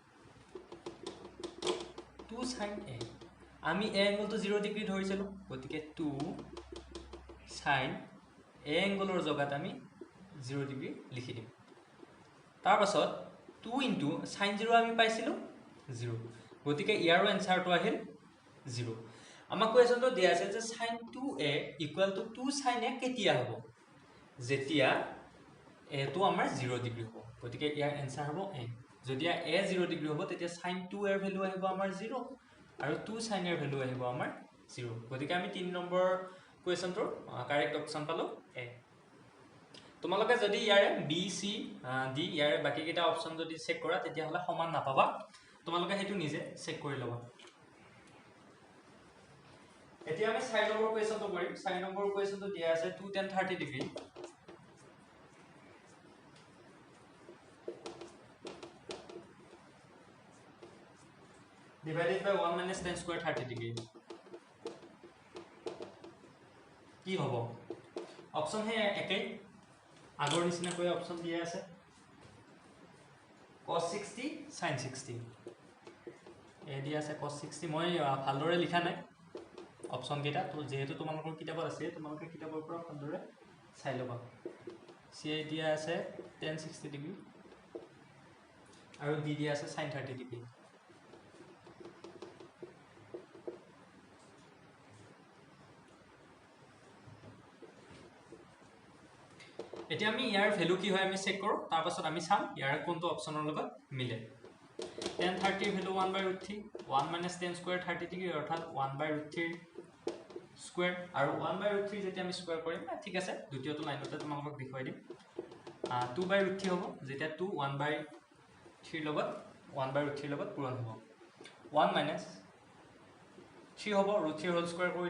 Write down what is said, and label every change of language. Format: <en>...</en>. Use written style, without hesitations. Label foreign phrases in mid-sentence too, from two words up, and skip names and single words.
<as>আমি a এংগলটো 0 ডিগ্ৰী ধৰিছিলো গতিকে 2 sin a এংগলৰ জগাত আমি 0 ডিগ্ৰী লিখি দিম তাৰ পাছত 2 * sin 0 আমি পাইছিলো 0 গতিকে ইয়াৰো आंसरটো আহিল 0 আমাক কোৱেশ্চনটো দিয়া আছে যে sin 2a = 2 sin a কেতিয়া হ'ব যেতিয়া এটো আমাৰ 0 ডিগ্ৰী হ'ব গতিকে ইয়াৰ आंसर হ'ব a যদি a 0 ডিগ্ৰী হ'ব তেতিয়া sin 2 এৰ ভ্যালু আহিব আমাৰ 0 আৰু 2 sin এৰ ভ্যালু আহিব আমাৰ 0 গতিকে আমি 3 নম্বৰ কোৱেশ্চনটোৰ কাৰেক্ট অপচন পালো a তোমালোকে যদি ইয়াৰে b c d ইয়াৰে বাকি কেইটা অপচন যদি চেক কৰা তেতিয়া হলে সমান নাপাবা তোমালোকে হেতু নিজে চেক কৰি লবা এতিয়া আমি 4 নম্বৰ কোৱেশ্চনটো কৰিম 4 নম্বৰ কোৱেশ্চনটো দিয়া আছে 2 tan 30 ডিগ্ৰী</as> <en>divided by 1 minus tan square 30 degree</en> <as>কি হ'ব অপচন হে একে আগৰ নিচিনা কৈ অপচন দিয়া আছে cos 60 sin 60 এ দিয়া আছে cos 60 মই ভালদৰে লিখা নাই অপচন কেইটা তো যেহেতু তোমালোকৰ কিতাপত আছে তোমালোকে কিতাপৰ পৰা ভালদৰে চাই লবা সি দিয়া আছে tan 60 ডিগ্ৰী আৰু দি দিয়া আছে sin 30 ডিগ্ৰী এতিয়া আমি ইয়াৰ ভ্যালু কি হয় আমি চেক কৰো তাৰ পাছত আমি চাম ইয়াৰ কোনটো অপচনৰ লগত মিলে tan 30 ভ্যালু 1/√3</as> <en>1 minus tan square 30</en> <as>ডিগ্ৰী অৰ্থাৎ 1/√3 স্কয়াৰ আৰু 1/√3 যেতিয়া আমি স্কয়াৰ কৰিম ঠিক আছে দ্বিতীয়টো লাইনতে তোমালোকক দেখুৱাই দিম 2/√3 হ'ব যেতিয়া 2 1/3 লগত 1/√3 লগত পূৰণ হ'ব 1 minus 3 হ'ব √3</as> <en>whole square</en> <as>কৰিলে</as>